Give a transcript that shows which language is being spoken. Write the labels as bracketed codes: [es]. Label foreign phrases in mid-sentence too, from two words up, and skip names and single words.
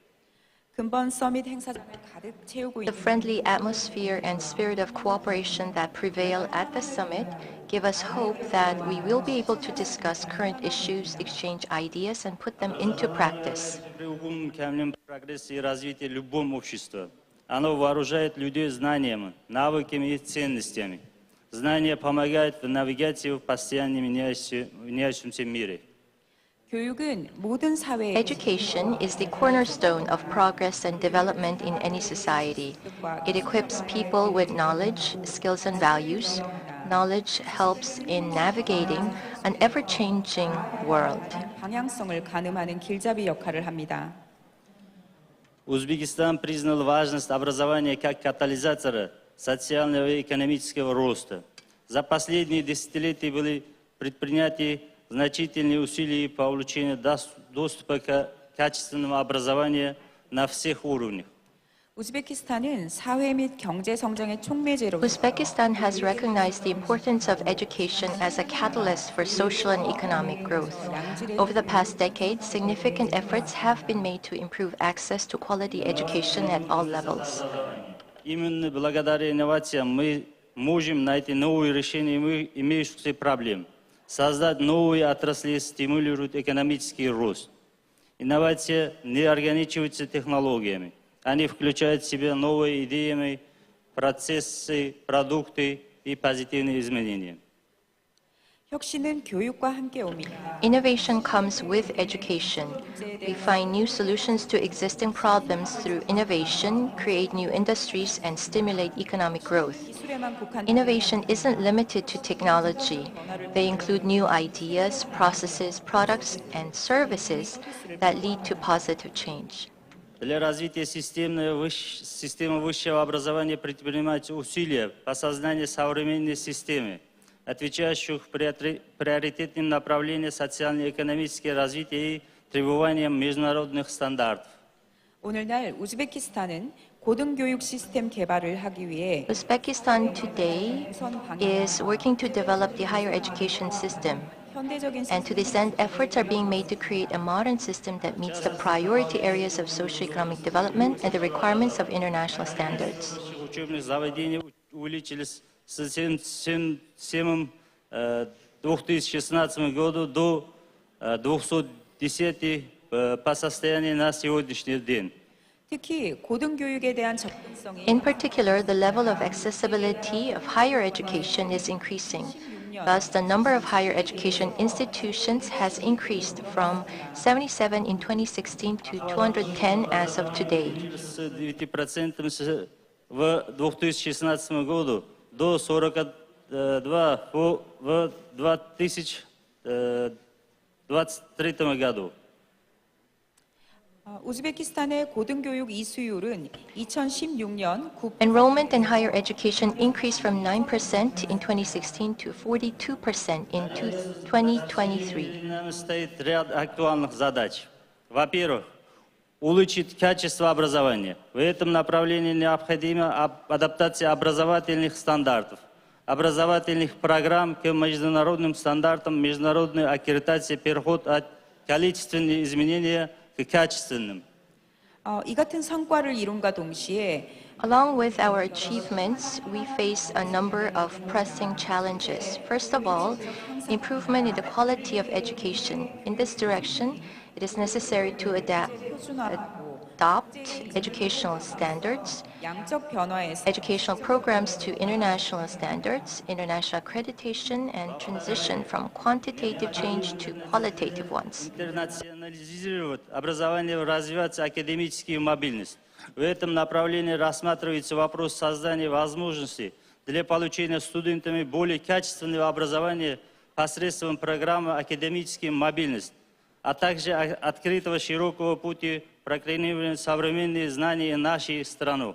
[en] The friendly atmosphere and spirit of cooperation that prevail at the summit give us hope that we will be able to discuss current issues, exchange ideas, and put them into practice. [ru] Прогресс и развитие любого общества. Оно вооружает людей знаниями, навыками и ценностями. Знания помогают в навигации в постоянно меняющемся мире. [ko] 교육은 모든 사회에 [en] Education is the cornerstone of progress and development in any society. It equips people with knowledge, skills, and values. Knowledge helps in navigating an ever-changing world. [ko] 방향성을 가늠하는 길잡이 역할을 합니다. [ru] Узбекистан признал важность образования как катализатора социального и экономического роста. За последние десятилетия были предприняты значительные усилия по улучшению доступа к качественному образованию на всех уровнях. [ko] 우즈베키스탄은 사회 및 경제 성장의 촉매제로 [en] Uzbekistan has recognized the importance of education as a catalyst for social and economic growth. Over the past decade, significant efforts have been made to improve access to quality education at all levels. [ru] Именно благодаря инновациям мы можем найти новые решения имеющихся проблем, создать новые отрасли, стимулируют экономический рост. Инновация не ограничивается технологиями. Они включают в себя новые идеи, процессы, продукты и позитивные изменения. [ko] 혁신은 교육과 함께 옵니다. [en] Innovation comes with education. We find new solutions to existing problems through innovation, create new industries, and stimulate economic growth. Innovation isn't limited to technology. They include new ideas, processes, products, and services that lead to positive change. [ru] Для развития системы высшего образования предпринимаются усилия по созданию современной системы, отвечающих приоритетным направлениям социально-экономического развития и требованиям международных стандартов. [ko] 오늘날 우즈베키스탄은 고등교육 시스템 개발을 하기 위해 [en] Uzbekistan today is working to develop the higher education system. And to this end, efforts are being made to create a modern system that meets the priority areas of socio-economic development and the requirements of international standards. [ru] Учебных заведений увеличились с 77 в 2016 году до 210 по состоянию на сегодняшний день. [ko] 특히 고등교육에 대한 접근성이 [en] In particular, the level of accessibility of higher education is increasing. Thus, the number of higher education institutions has increased from 77 in 2016 to 210 as of today. [ru] С 9% в 2016 году до 42 в 2023 году. [ko] 우즈베키스탄의 고등교육 이수율은 2016년 9%. [en] Enrollment in higher education increased from 9% in 2016 to 42% in 2023. [ru] Стоит ряд актуальных задач. Во-первых, улучшить качество образования. В этом направлении необходима адаптация образовательных стандартов, образовательных программ к международным стандартам, международная аккредитация, переход от количественных изменений к качественным. [ko] 이 같은 성과를 이룬과 동시에 [en] Along with our achievements, we face a number of pressing challenges. First of all, improvement in the quality of education. In this direction, it is necessary to adopt educational standards, educational programs to international standards, international accreditation, and transition from quantitative change to qualitative ones. [ru] Интернационализировать образование, развивать академическую мобильность. В этом направлении рассматривается вопрос создания возможностей для получения студентами более качественного образования посредством программы «Академическая мобильность», а также открытого широкого пути проклинивания современных знаний нашей страны.